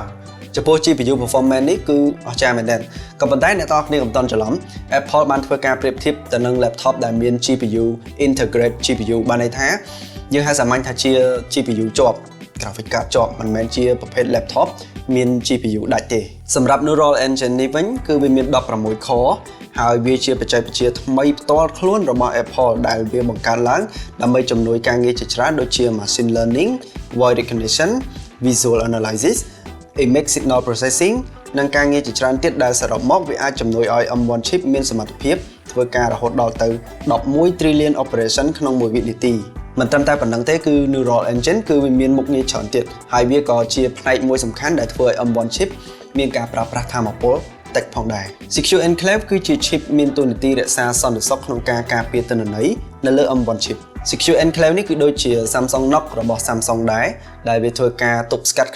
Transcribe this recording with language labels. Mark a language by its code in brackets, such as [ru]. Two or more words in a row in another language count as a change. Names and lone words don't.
[km] ចំពោះ [en] GPU performance [km] នេះគឺអស្ចារ្យមែនទែនក៏ប៉ុន្តែអ្នកទាំងអស់គ្នាកុំតន់ច្រឡំ Apple បានធ្វើការប្រៀបធៀបទៅនឹង laptop ដែលមាន GPU [en] integrate GPU [km] បានន័យថាយើងហៅសាមញ្ញថាជា GPU ជាប់ [en] graphic card [km] ជាប់មិនមែនជាប្រភេទ laptop មាន GPU ដាច់ទេសម្រាប់ Neural Engine នេះវិញគឺវាមាន16 core ហើយវាជាបច្ចេកវិទ្យាថ្មីផ្ទាល់ខ្លួនរបស់ Apple ដែលវាបង្កើតឡើងដើម្បីជំនួយការងារជាច្រើនដូចជា [en] machine learning, voice recognition, visual analysis image signal processing [km] និងការងារជាច្រើនទៀតដែលសរុបមកវាអាចជំនួយឲ្យ M1 chip មានសមត្ថភាពធ្វើការរហូតដល់ទៅ11 [en] trillion operation [km] ក្នុងមួយវិនាទីមិនត្រឹមតែប៉ុណ្្នឹងទេគឺ Neural Engine គឺវាមានមុខងារច្រើនទៀតហើយវាក៏ជាផ្នែកមួយសំខាន់ដែលធ្វើឲ្យ M1 chip មានការប្រើប្រាស់ថាមពលតិចផងដែរ Secure Enclave គឺជា chip មានតួនាទីរក្សាសន្តិសុខក្នុងការការពារទិន្នន័យនៅលើ M1 chip Secure Enclave នេះគឺដូចជា Samsung Knock របស់ Samsung ដែរដែលវាធ្វើការទប់ស្កាត់